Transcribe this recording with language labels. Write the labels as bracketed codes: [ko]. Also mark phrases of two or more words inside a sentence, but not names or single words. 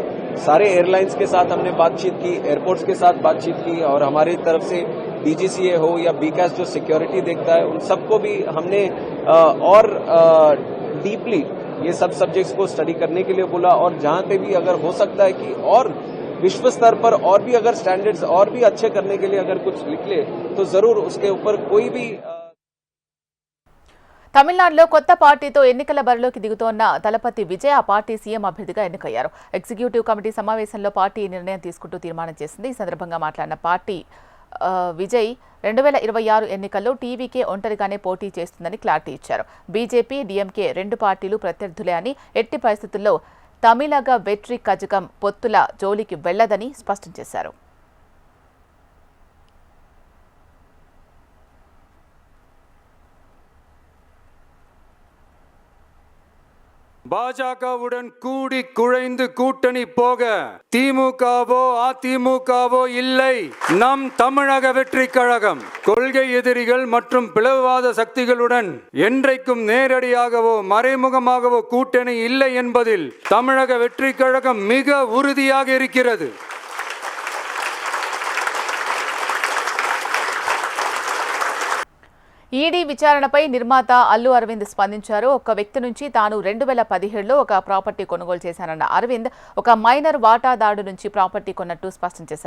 [hi] सारे एयरलाइंस के साथ हमने बातचीत की, एयरपोर्ट्स के साथ बातचीत की, और हमारी तरफ से डीजीसीए हो या बीकास जो सिक्योरिटी देखता है उन सबको भी हमने और डीपली ये सब सब्जेक्ट्स को स्टडी करने के लिए बोला. और जहां पे भी अगर हो सकता है कि और विश्व स्तर पर और भी अगर स्टैंडर्ड्स और भी अच्छे करने के लिए अगर कुछ निकले तो जरूर उसके ऊपर कोई भी. [te] తమిళనాడులో కొత్త పార్టీతో ఎన్నికల బరిలోకి దిగుతోన్న దళపతి విజయ్ ఆ పార్టీ సీఎం అభ్యర్థిగా ఎన్నికయ్యారు. ఎగ్జిక్యూటివ్ కమిటీ సమావేశంలో పార్టీ నిర్ణయం తీసుకుంటూ తీర్మానం చేసింది. ఈ సందర్భంగా మాట్లాడిన పార్టీ విజయ్ 2026 ఎన్నికల్లో టీవీకే ఒంటరిగానే పోటీ చేస్తుందని క్లారిటీ ఇచ్చారు. బీజేపీ, డీఎంకే 2 పార్టీలు ప్రత్యర్థులే అని, ఎట్టి పరిస్థితుల్లో తమిళగ వెట్రి కజగం పొత్తుల జోలికి వెళ్లదని స్పష్టం చేశారు. [ta] பாஜகவுடன் கூடி குழைந்து கூட்டணி போக திமுகவோ அதிமுகவோ இல்லை. நம் தமிழக வெற்றி கழகம் கொள்கை எதிரிகள் மற்றும் பிளவுவாத சக்திகளுடன் என்றைக்கும் நேரடியாகவோ மறைமுகமாகவோ கூட்டணி இல்லை என்பதில் தமிழக வெற்றி கழகம் மிக உறுதியாக இருக்கிறது. [te] ఈడీ విచారణపై నిర్మాత అల్లు అరవింద్ స్పందించారు. ఒక వ్యక్తి నుంచి తాను 2017లో ఒక ప్రాపర్టీ కొనుగోలు చేశానన్న అరవింద్ ఒక మైనర్ వాటాదారుడు నుంచి ప్రాపర్టీ కొన్నట్టు స్పష్టం చేశారు.